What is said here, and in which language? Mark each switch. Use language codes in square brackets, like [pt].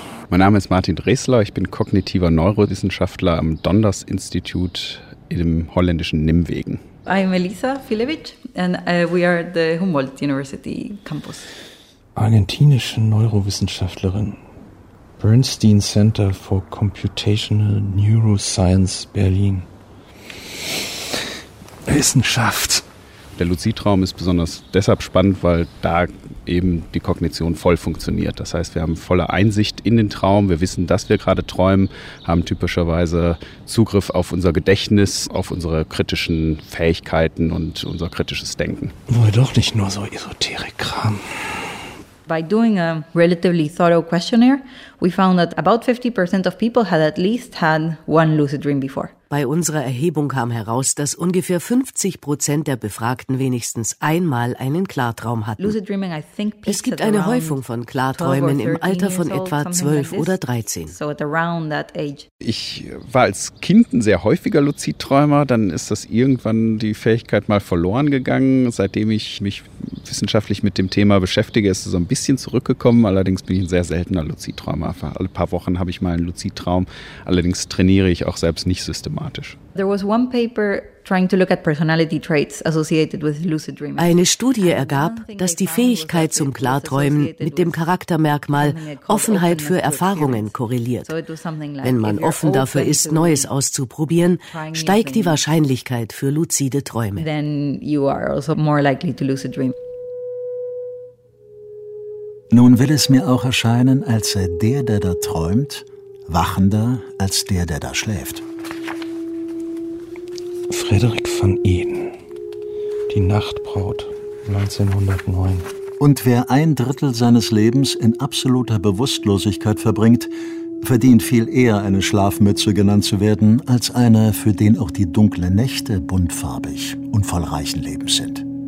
[de] Mein Name ist Martin Dresler, ich bin kognitiver Neurowissenschaftler am Donders Institut im holländischen Nimwegen. [en] I'm Elisa Filevic and we are at the Humboldt University campus. [de] Argentinische Neurowissenschaftlerin. Bernstein Center for Computational Neuroscience Berlin. Wissenschaft. Der Luzidtraum ist besonders deshalb spannend, weil da eben die Kognition voll funktioniert. Das heißt, wir haben volle Einsicht in den Traum. Wir wissen, dass wir gerade träumen, haben typischerweise Zugriff auf unser Gedächtnis, auf unsere kritischen Fähigkeiten und unser kritisches Denken. Wohl doch nicht nur so Esoterik-Kram. [en] By doing a relatively thorough questionnaire, we found that about 50% of people had at least had one lucid dream before. [de] Bei unserer Erhebung kam heraus, dass ungefähr 50% der Befragten wenigstens einmal einen Klartraum hatten. [en] Lucid dreaming, I think, peaks. [de] Es gibt eine Häufung von Klarträumen im Alter von etwa 12 oder 13. [en] So at around that age. [de] Ich war als Kind ein sehr häufiger Luzidträumer, dann ist das irgendwann die Fähigkeit mal verloren gegangen. Seitdem ich mich wissenschaftlich mit dem Thema beschäftige, ist es so ein bisschen zurückgekommen. Allerdings bin ich ein sehr seltener Luzidträumer. Alle paar Wochen habe ich mal einen Luzidtraum. Allerdings trainiere ich auch selbst nicht systematisch. [en] There was one paper trying to look at personality traits associated with lucid dreaming. [de] Eine Studie ergab, dass die Fähigkeit zum Klarträumen mit dem Charaktermerkmal Offenheit für Erfahrungen korreliert. Wenn man offen dafür ist, Neues auszuprobieren, steigt die Wahrscheinlichkeit für luzide Träume. [en] Then you are also more likely to lucid dream. [de] Nun will es mir auch erscheinen, als sei der, der da träumt, wachender als der, der da schläft. Frederik van Eden, Die Nachtbraut, 1909. Und wer ein Drittel seines Lebens in absoluter Bewusstlosigkeit verbringt, verdient viel eher eine Schlafmütze genannt zu werden, als einer, für den auch die dunklen Nächte buntfarbig und voll reichen Lebens sind.